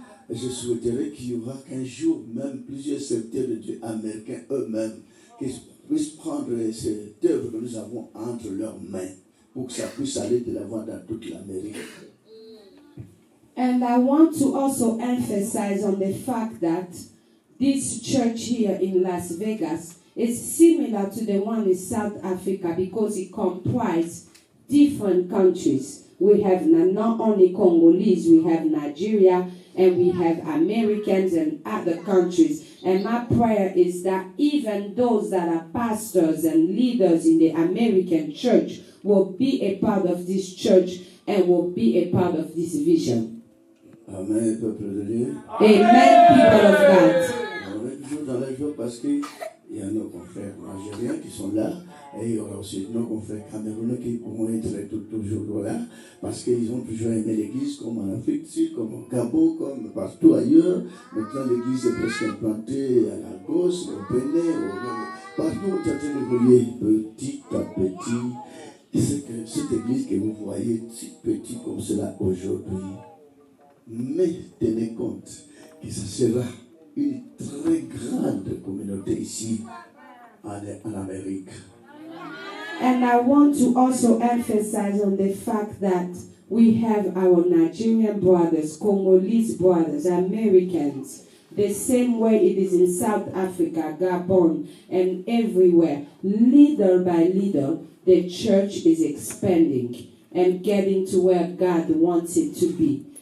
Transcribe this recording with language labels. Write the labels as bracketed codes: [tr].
[fr] Et je souhaiterais qu'il y aura qu'un jour, même plusieurs serviteurs de Dieu américains eux-mêmes, qui puissent prendre cette œuvre que nous avons entre leurs mains pour que ça puisse aller de l'avant dans toute l'Amérique. [en] And I want to also emphasize on the fact that this church here in Las Vegas is similar to the one in South Africa because it comprises different countries. We have not only Congolese, we have Nigeria, and we have Americans and other countries. And my prayer is that even those that are pastors and leaders in the American church will be a part of this church and will be a part of this vision. [fr] Amen, peuple de Dieu. [en] Amen, people of God. [fr] On est toujours dans la joie parce qu'il y a nos confrères nigériens qui sont là et il y aura aussi nos confrères camerounais qui pourront être toujours là parce qu'ils ont toujours aimé l'église comme en Afrique du Sud, comme au Gabon, comme partout ailleurs. Maintenant l'église est presque implantée à Lagos, au Bénin, partout on est en train d'évoluer petit à petit. Et c'est que cette église que vous voyez si petit comme cela aujourd'hui, mais tenez compte que ce sera une très grande communauté ici en Amérique. [en] And I want to also emphasize on the fact that we have our Nigerian brothers, Congolese brothers, Americans, the same way it is in South Africa, Gabon, and everywhere. Little by little, the church is expanding and getting to where God wants it to be.